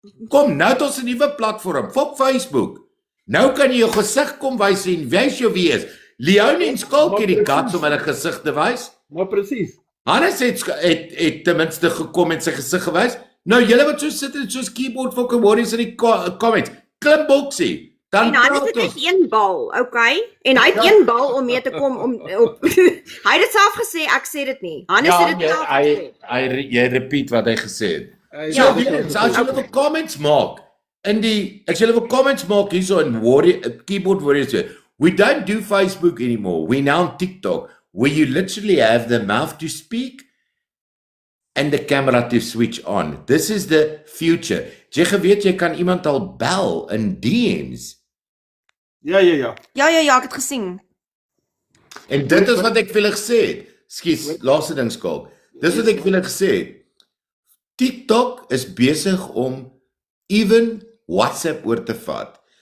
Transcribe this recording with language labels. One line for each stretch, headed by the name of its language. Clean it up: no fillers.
Afrikaans: Kom, nou het ons 'n nuwe platform, fuck Facebook. Nou kan jy jou gesig kom wys en wys jou wie is. Leonie en Skalk het die guts om hulle gesig te wys. Maar presies. Hannes het ten minste gekom en sy gesig gewys. Nou julle wat so sit en soos keyboard fucking warriors in die comments. Klim boksie. Dan En Hannes het net een bal, okay? En hy het een bal om mee te kom om op. Hy het dit self gesê, ek sê dit nie. Hannes het dit self gesê. jy repeat wat hy gesê het. Ja, As julle wil comments maak as julle wil comments maak hierso in keyboard warriors.
English: We don't do Facebook anymore. We now on TikTok, where you literally have the mouth to speak and the camera to switch on. This is the future.
Afrikaans: Jy geweet jy kan iemand al bel in DMs. Ja, Ja, ek het gesien. En dit is wat ek vir julle gesê het. Skus, laaste ding Skalk. Dis wat ek vir julle gesê het. TikTok is besig om even WhatsApp oor te vat.